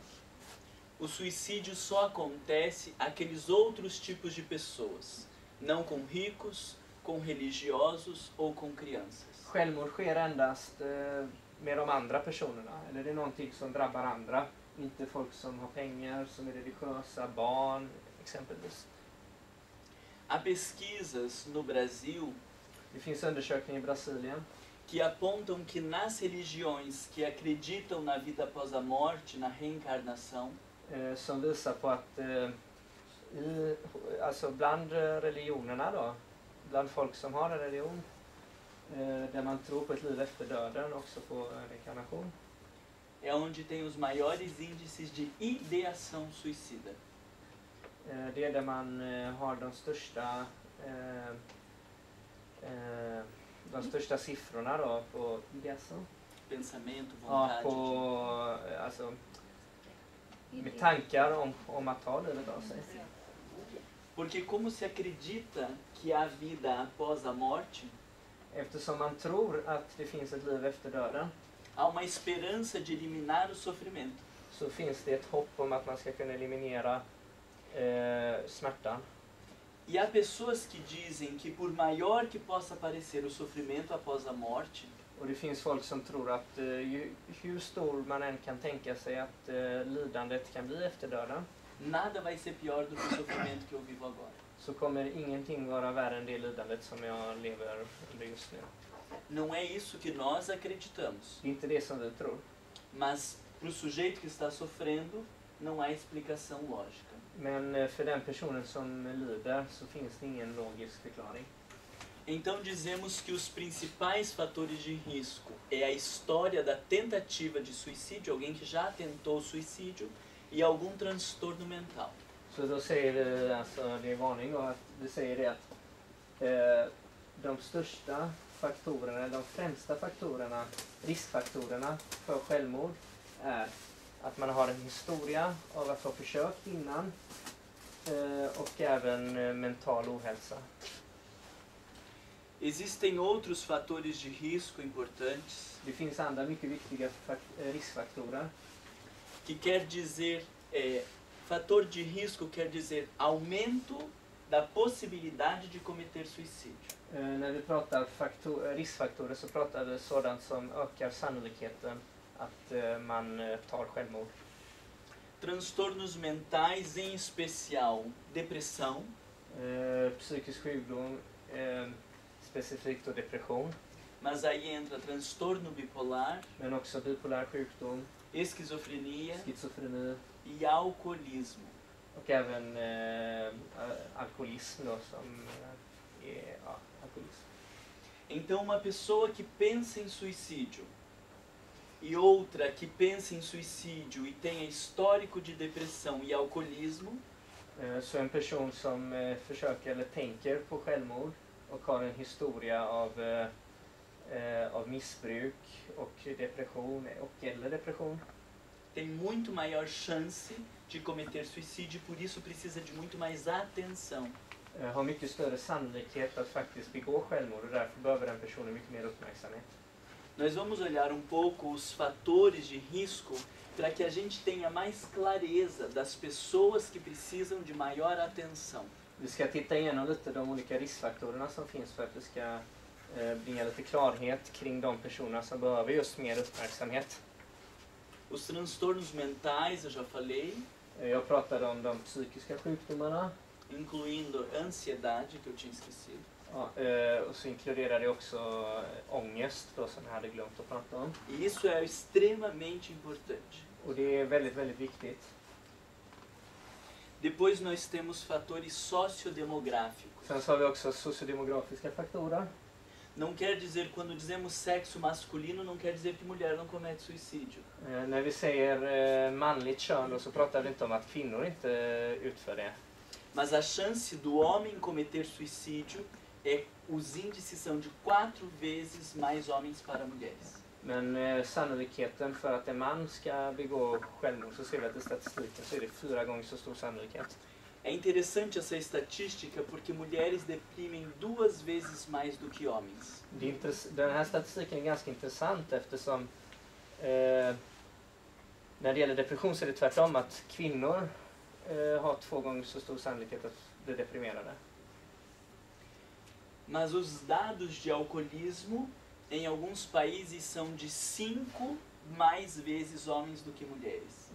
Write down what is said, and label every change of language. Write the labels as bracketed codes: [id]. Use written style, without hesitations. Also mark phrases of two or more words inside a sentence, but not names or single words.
[pt] O suicídio só acontece àqueles outros tipos de pessoas, não com ricos, com religiosos ou com crianças. [sv] Självmord sker endast med de andra personerna, eller det är någonting som drabbar andra, inte folk som har pengar, som är religiösa, barn exempelvis. [pt] Há pesquisas no Brasil [sv] Det finns undersökningar i Brasilien [pt] que apontam que nas religiões que acreditam na vida após a morte, na reencarnação, [sv] som visar på att alltså bland religionerna då, bland folk som har en religion där man tror på ett liv efter döden, också på reinkarnation, [pt] é onde tem os maiores índices de ideação suicida. [sv] Det är där man har de största siffrorna då på ideação. [pt] Pensamento, vontade. [sv] Ja, alltså med tankar om att ta livet av sig. [pt] Porque como se acredita que há vida após a morte, [sv] Eftersom man tror att det finns ett liv efter döden, [pt] há uma esperança de eliminar o sofrimento. [sv] så finns det ett hopp om att man ska kunna eliminera smärtan. [pt] E há pessoas que dizem que por maior que possa parecer o sofrimento após a morte, [sv] Och det finns folk som tror att hur stor man än kan tänka sig att lidandet kan bli efter döden, [pt] nada vai ser pior do que o sofrimento que eu vivo agora. [sv] så kommer ingenting vara värre än det lidandet som jag lever under just nu. [pt] Não é isso que nós acreditamos. [sv] Det är inte det som vi tror. [pt] Mas para o sujeito que está sofrendo, não há explicação lógica. [sv] Men för den personen som lider så finns det ingen logisk förklaring. [pt] Então dizemos que os principais fatores de risco é a história da tentativa de suicídio, alguém que já tentou suicídio, e algum transtorno mental. [sv] Så då säger vi, alltså det är varning då, att vi säger det att de största faktorerna, de främsta faktorerna, riskfaktorerna för självmord är att man har en historia av att ha försökt innan och även mental ohälsa. [pt] Existem outros fatores de risco importantes. [sv] Det finns andra mycket viktiga riskfaktorer. [pt] Que quer dizer, fator de risco quer dizer aumento da possibilidade de cometer suicídio. [sv] När vi pratar riskfaktorer så pratar vi sådant som ökar sannolikheten att man tar självmord. [pt] Transtornos mentais, em especial depressão, [sv] Psykisk sjukdom, specifikt och depression, [pt] mas aí entra transtorno bipolar, [sv] men också bipolär sjukdom, [pt] esquizofrenia [sv] schizofreni [pt] e alcoolismo. [sv] och även alkoholism då, som är alkoholism. [pt] Então, uma pessoa que pensa em suicídio e outra que pensa em suicídio e tenha histórico de depressão e alcoolismo, [sv] Så en person som försöker eller tänker på självmord och har en historia av missbruk och depression eller depression [pt] tem muito maior chance de cometer suicídio, por isso precisa de muito mais atenção. [sv] har mycket större sannolikhet att faktiskt begå självmord och därför behöver den personen mycket mer uppmärksamhet. [pt] Nós vamos olhar um pouco os fatores de risco para que a gente tenha mais clareza das pessoas que precisam de maior atenção. [sv] Vi ska titta igenom lite de olika riskfaktorerna som finns för att vi ska bringa lite klarhet kring de personer som behöver just mer uppmärksamhet. [pt] Os transtornos mentais, eu já falei, [sv] Jag pratade om de psykiska sjukdomarna. [pt] incluindo ansiedade, que eu tinha esquecido. [sv] Ja, och så inkluderar det också ångest då, som jag hade glömt att prata om. [pt] E isso é extremamente importante. [sv] Och det är väldigt, väldigt viktigt. [pt] Depois nós temos fatores sociodemográficos. [sv] Sen så har vi också sociodemografiska faktorer. [pt] Não quer dizer, quando dizemos sexo masculino, não quer dizer que mulher não comete suicídio. [sv] När vi säger manligt kön då, så pratar vi inte om att kvinnor inte utför det. [pt] Mas a chance do homem cometer suicídio os índices são de 4 vezes mais homens para mulheres. [sv] Men sannolikheten för att en man ska begå självmord, så ser vi att i statistiken så är det 4 gånger så stor sannolikhet. [pt] É interessante essa estatística porque mulheres deprimem 2 vezes mais do que homens. [sv] Den här statistiken är ganska intressant eftersom när det gäller depression så är det tvärtom, att kvinnor har 2 gånger så stor sannolikhet att bli deprimerade. [pt] Mas os dados de alcoolismo em alguns países são de 5 mais vezes homens do que mulheres.